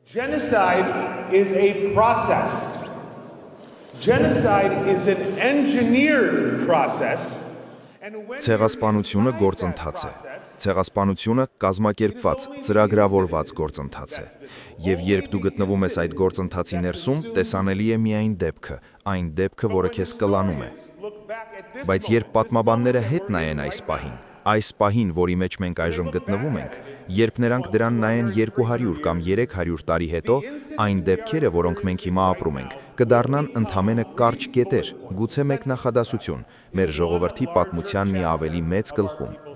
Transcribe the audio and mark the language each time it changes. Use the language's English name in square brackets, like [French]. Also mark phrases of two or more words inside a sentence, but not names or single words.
[English] Genocide is a process. Genocide is an engineered process. [Armenian] Ցեղասպանությունը գործընթաց է։ Ցեղասպանությունը կազմակերպված, ծրագրավորված գործընթաց է։ Եվ երբ դու գտնվում ես այդ գործընթացի ներսում, տեսանելի է միայն դեպքը, այն դեպքը, որը քեզ կլանում է։ Բայց երբ պատմաբանները հետ նայեն այս պահին, որի մեջ մենք այժմ գտնվում ենք, երբ նրանք դրան նայեն 200 կամ 300 տարի հետո, այն դեպքերը, որոնք մենք հիմա ապրում ենք, կդառնան ընդամենը կարճ կետեր, գուցե մեկ նախադասություն, մեր ժողովրդի պատմության մի ավելի մեծ գլխում։